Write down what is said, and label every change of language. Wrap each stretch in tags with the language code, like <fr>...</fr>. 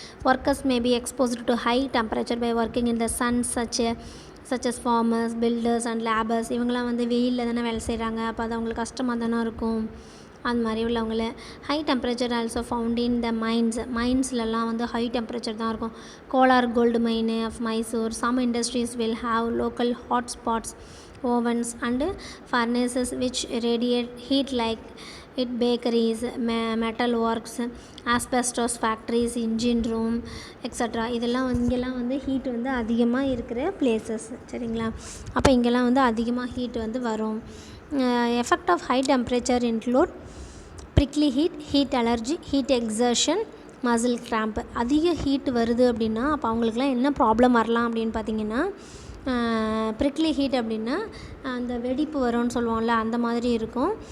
<en>Workers may be exposed to high temperature by working in the sun such as farmers, builders and labours.</en> <ta>இவங்களாம் வந்து வெயிலில் தானே வேலை செய்கிறாங்க. அப்போ அது அவங்களுக்கு கஷ்டமாக தானே இருக்கும். அந்த மாதிரி உள்ளவங்கள.</ta> <en>high temperature also found in the மைன்ஸ்லலாம்</en> <ta>வந்து</ta> <en>high temperature</en> <ta>தான் இருக்கும்.</ta> <en>Kolar gold mine of Mysore. Some industries will have local hot spots, ovens and furnaces which radiate heat like it bakeries, metal works, asbestos factories, engine room, etc.</en> <ta>இதெல்லாம் இங்கெல்லாம் வந்து heat வந்து அதிகமாக இருக்கிற places. சரிங்களா? அப்போ இங்கெல்லாம் வந்து அதிகமாக ஹீட் வந்து வரும்.</ta> <en>Effect of high temperature include prickly heat allergy, heat exertion, muscle cramp.</en> <ta>அதிக ஹீட் வருது அப்படின்னா அப்போ அவங்களுக்குலாம் என்ன ப்ராப்ளம் வரலாம் அப்படின்னு பார்த்தீங்கன்னா, ப்ரிக்லி ஹீட் அப்படின்னா அந்த வெடிப்பு வரும்னு சொல்லுவோம்ல, அந்த மாதிரி இருக்கும்.</ta>